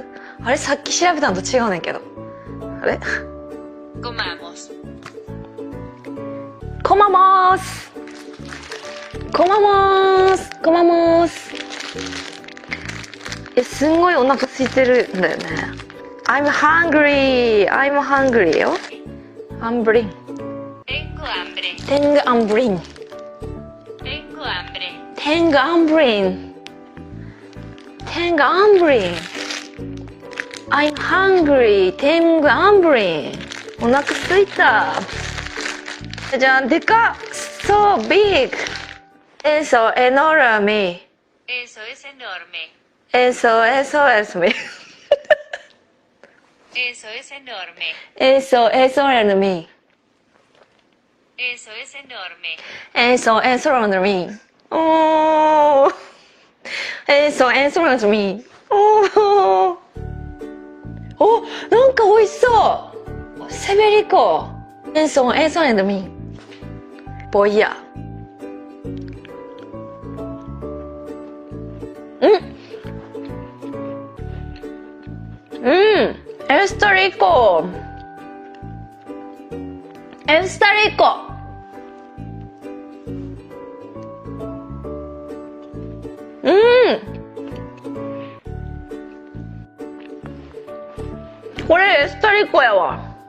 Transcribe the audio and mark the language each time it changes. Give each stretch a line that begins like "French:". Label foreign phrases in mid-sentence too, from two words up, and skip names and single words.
Japanese: あれ、さっき調べたのと違うねんけど。あれ、
Spanish: Comamos. Comamos, comamos, comamos.
Japanese: すんごいお腹空いてるんだよね。
English: I'm hungry, I'm hungry
Japanese: よ。hungry。
Spanish: Tengo hambre. Tengo hambre. Tengo hambre. Tengo hambre. Tengo hambre.
English: I'm hungry.
Spanish: Tengo hambre.
Japanese: お腹空いた。じゃん、でかっ。
English: So big.
Spanish: Eso enorme. Eso es enorme. Eso es enorme. Eso es enorme. Eso es enorme. Eso es enorme. Eso es enorme. Oh. Eso es enorme. Oh.
Japanese: お、なんか美味しそう。
Spanish: セベリコ。Eso es enorme. Voy a。 Está rico. Está rico.
Japanese: これ
Spanish: está rico
Japanese: やわ。